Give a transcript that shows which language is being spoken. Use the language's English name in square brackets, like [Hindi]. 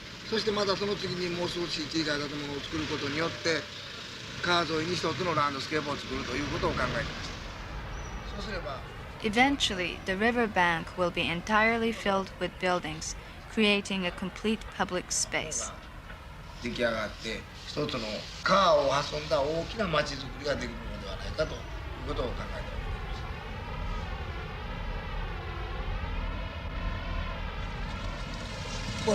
[Japanese] そしてまたその次にもう少し小さい建物を作ることによって川沿いに一つのランドスケープを作るということを考えていました。そうすれば [English] Eventually, the river bank will be entirely filled with buildings, creating a complete public space. [Japanese] 出来上がって一つの川を挟んだ大きな町づくりができるのではないかということを考えております。